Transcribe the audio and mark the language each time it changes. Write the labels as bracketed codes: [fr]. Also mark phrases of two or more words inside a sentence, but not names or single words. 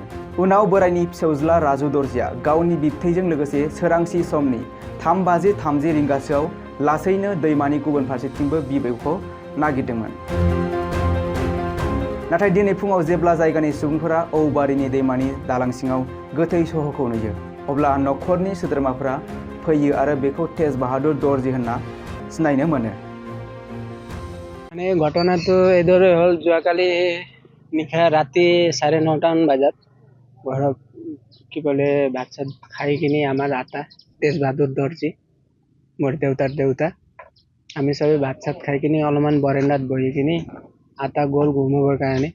[brx] उनाव बोरायनि फिसौज्ला राजु दर्जिया गावनि बिबथैजों लोगोसे सोरांसि समनि 3:30 रिंगासोआव लासैनो दैमानि गुबुन फारसेथिंबो बिबौखौ नागिरदोंमोन। नाथाय दिनै फुङाव जेब्ला जायगानि सुबुंफोरा औबारिनि दैमानि दालां सिङाव गोथै सहखौ नुयो अब्ला नखरनि सोद्रोमाफोरा फैयो आरो बेखौ तेज बाहादुर दर्जी होनना सिनायनो मोनो। [as] মানে ঘটনাটো এইদৰে হ'ল, যোৱাকালি নিশা ৰাতি 9:30 বজাত ঘৰত কি বোলে ভাত চাত খাই কিনি আমাৰ আটা তেজ বাহাদুৰ দৰ্জী মোৰ দেউতাৰ দেউতা আমি চবেই ভাত চাত খাই কিনি অলপমান বৰেণ্ডাত বহি কিনি আটা গ'ল ঘুমাবৰ কাৰণে।